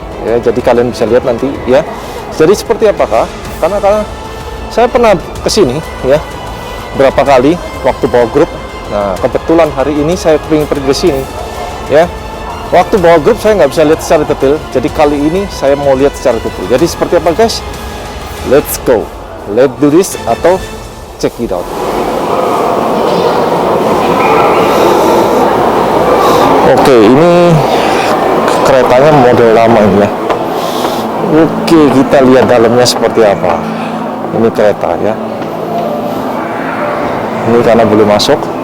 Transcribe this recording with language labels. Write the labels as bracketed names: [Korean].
[Indonesian] Ya, jadi kalian bisa lihat nanti ya. Jadi seperti apakah? Karena saya pernah kesini ya berapa kali waktu bawa grup. Nah kebetulan hari ini saya ingin pergi ke sini ya. Waktu bawa grup saya nggak bisa lihat secara detail. Jadi kali ini saya mau lihat secara detail. Jadi seperti apa guys? [English] Let's go, let's do this atau check it out. [Indonesian] Oke, ini keretanya model lama ini ya. Oke, kita lihat dalamnya seperti apa. Ini kereta ya. Ini karena belum masuk.